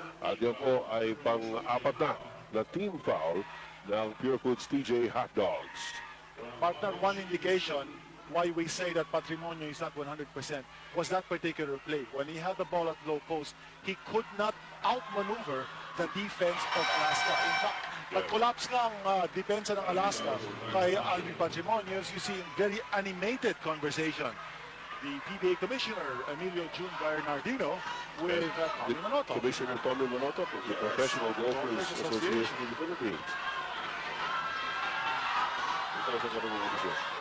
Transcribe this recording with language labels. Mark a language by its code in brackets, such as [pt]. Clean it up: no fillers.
[tl] At yun po ay pang-apat na team foul ng Purefoods TJ Hot Dogs. [en] Partner, one indication why we say that Patrimonio is not 100% was that particular play. When he had the ball at low post, he could not outmaneuver the defense of Alaska. In fact, [tl] nag-collapse nga ang depensa ng Alaska kay Alvin Patrimonio. [en] As you see, in very animated conversation, the PBA Commissioner, Emilio June Bernardino, with Tommy Manoto. Commissioner Tommy Manoto of the Professional Golfers Association of the Philippines. [tl] Ito sa kanong bisyon.